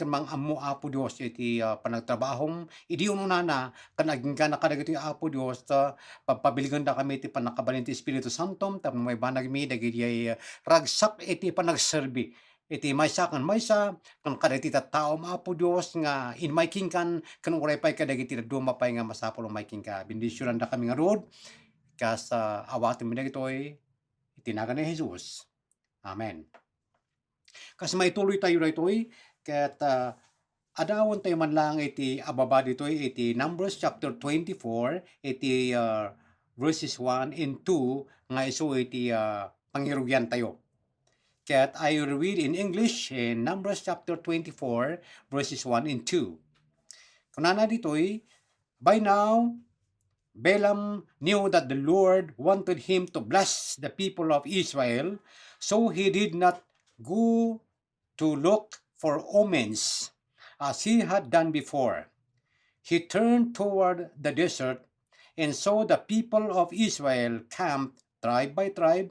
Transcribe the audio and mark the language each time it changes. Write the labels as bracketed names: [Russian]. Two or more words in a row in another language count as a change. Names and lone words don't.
[Iloko] mang ammo Apo Dios iti panagtrabahom idi ununana ken aging kana kadagiti Apo Dios pagpabiligan da kami iti panakabalin ti Espiritu Santo tapno may banag mi dagiti ragsak iti panagserbi iti maysa ken maysa ken kadagiti tattao Apo Dios nga inmayking kan ken uraypay kadagiti duma pay nga masapul mayking ka bendisyonan da kami nga rod kas awaten mi dagitoy itinagan ni Jesus. Amen. Kas maituloy tayo daytoy ket adawon tayo man lang iti ababa ditoy iti Numbers chapter 24 iti [English] verses 1 and 2 [Iloko] nga isu iti pangirugyan tayo. [English] Ket I will read in English in Numbers chapter 24 verses 1 and 2. [Iloko] Kunana ditoy, [English] by now Balaam knew that the Lord wanted him to bless the people of Israel, so he did not go to look for omens as he had done before. He turned toward the desert and saw the people of Israel camped tribe by tribe.